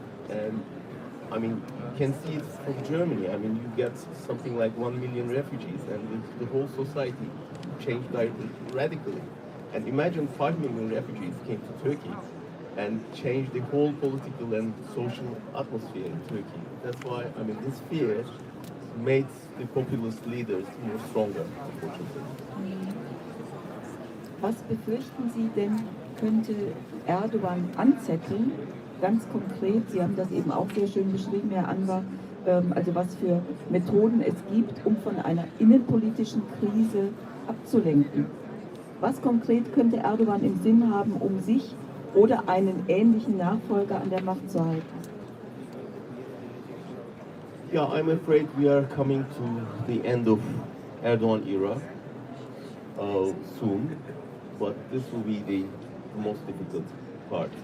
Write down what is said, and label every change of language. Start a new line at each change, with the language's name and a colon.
English: And I mean, you can see it from Germany. I mean, you get something like 1 million refugees, and the whole society changed radically. And imagine 5 million refugees came to Turkey and changed the whole political and social atmosphere in Turkey. That's why, I mean, this fear made the populist leaders more stronger, unfortunately.
German: Was befürchten Sie denn, könnte Erdogan anzetteln? Ganz konkret, Sie haben das eben auch sehr schön beschrieben, Herr Anwar, also was für Methoden es gibt, um von einer innenpolitischen Krise abzulenken. Was konkret könnte Erdogan im Sinn haben, um sich oder einen ähnlichen Nachfolger an der Macht zu halten?
English: Yeah, I'm afraid we are coming to the end of Erdogan era soon, but this will be the most difficult part.